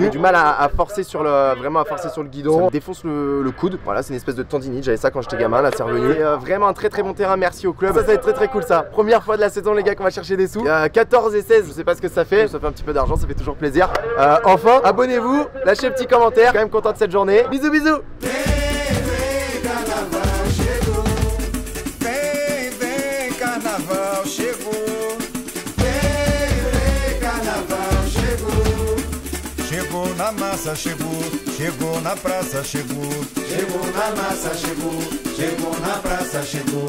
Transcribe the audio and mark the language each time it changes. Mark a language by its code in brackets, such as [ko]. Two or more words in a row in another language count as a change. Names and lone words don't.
[fr] J'avais du mal à forcer sur le guidon, ça me défonce le coude. Voilà, c'est une espèce de tendinite, j'avais ça quand j'étais gamin, là c'est revenu. Et vraiment un très bon terrain, merci au club. Ça va être très cool ça. Première fois de la saison les gars qu'on va chercher des sous. 14 et 16, je sais pas ce que ça fait un petit peu d'argent, ça fait toujours plaisir. Enfin, abonnez-vous, lâchez un petit commentaire, quand même content de cette journée. Bisous bisous. [pt] Carnaval chegou. Vem, carnaval chegou. Chegou na massa, chegou na praça, chegou na massa, chegou na praça, chegou.